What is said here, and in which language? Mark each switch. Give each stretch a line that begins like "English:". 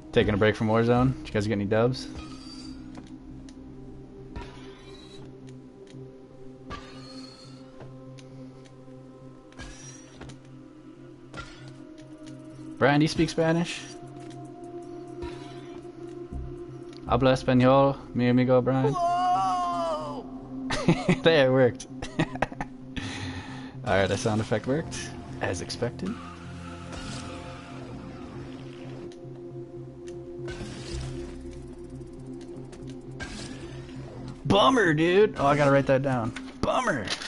English: Taking a break from Warzone? Did you guys get any dubs? Brian, do you speak Spanish?
Spanish: Habla español, mi amigo Brian.
English: Whoa! There, it worked. Alright, that sound effect worked, as expected. Bummer, dude! Oh, I gotta write that down. Bummer!